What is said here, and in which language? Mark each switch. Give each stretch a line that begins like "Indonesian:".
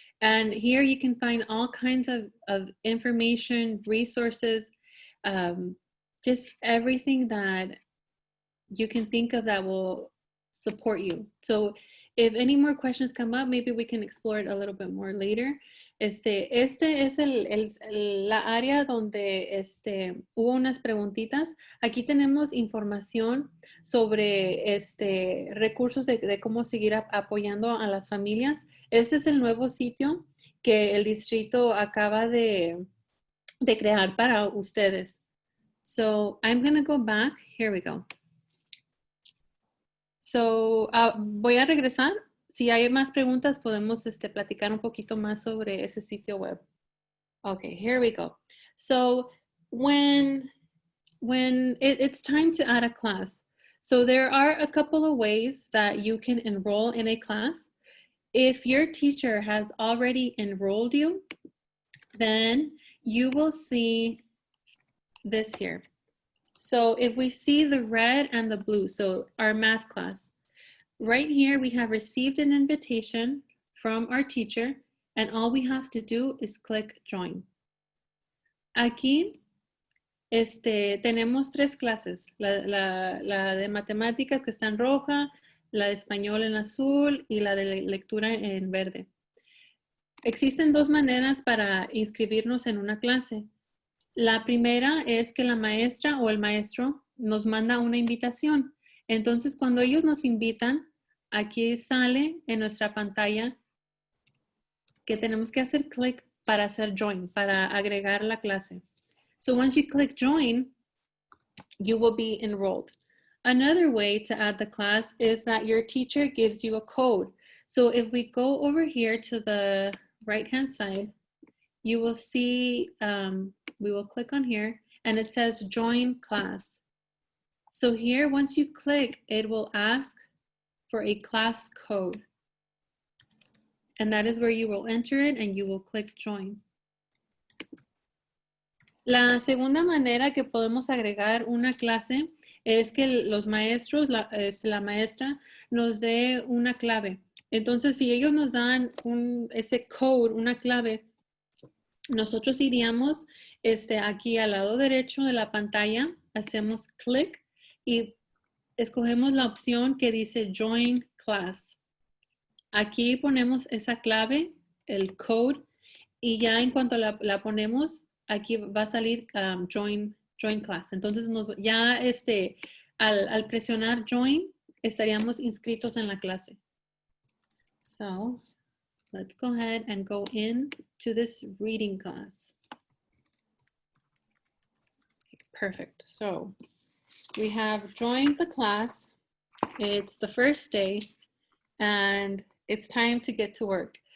English: And here you can find all kinds of information, resources, just everything that you can think of that will support you. So if any more questions come up, maybe we can explore it a little bit more later.
Spanish: Este es la área donde hubo unas preguntitas. Aquí tenemos información sobre recursos de cómo seguir apoyando a las familias. Este es el nuevo sitio que el distrito acaba de crear para ustedes.
English: So I'm going to go back. Here we go.
Spanish: So, voy a regresar. Si hay más preguntas, podemos platicar un poquito más sobre ese sitio web.
English: Okay, here we go. So, when it's time to add a class, so there are a couple of ways that you can enroll in a class. If your teacher has already enrolled you, then you will see this here. So if we see the red and the blue, so our math class, right here we have received an invitation from our teacher, and all we have to do is click join.
Spanish: Aquí tenemos tres clases, la de matemáticas que está en roja, la de español en azul y la de lectura en verde. Existen dos maneras para inscribirnos en una clase. La primera es que la maestra o el maestro nos manda una invitación. Entonces, cuando ellos nos invitan, aquí sale en nuestra pantalla que tenemos que hacer clic para hacer join, para agregar la clase.
English: So once you click join, you will be enrolled. Another way to add the class is that your teacher gives you a code. So if we go over here to the right-hand side, you will see, we will click on here and it says join class. So here, once you click, it will ask for a class code. And that is where you will enter it and you will click join.
Spanish: La segunda manera que podemos agregar una clase es que los maestros, la maestra, nos dé una clave. Entonces, si ellos nos dan ese code, una clave, nosotros iríamos aquí al lado derecho de la pantalla, hacemos clic y escogemos la opción que dice Join Class. Aquí ponemos esa clave, el code, y ya en cuanto la ponemos, aquí va a salir join Class. Entonces, ya al presionar Join, estaríamos inscritos en la clase.
English: So, let's go ahead and go into this reading class. Perfect. So we have joined the class. It's the first day and it's time to get to work.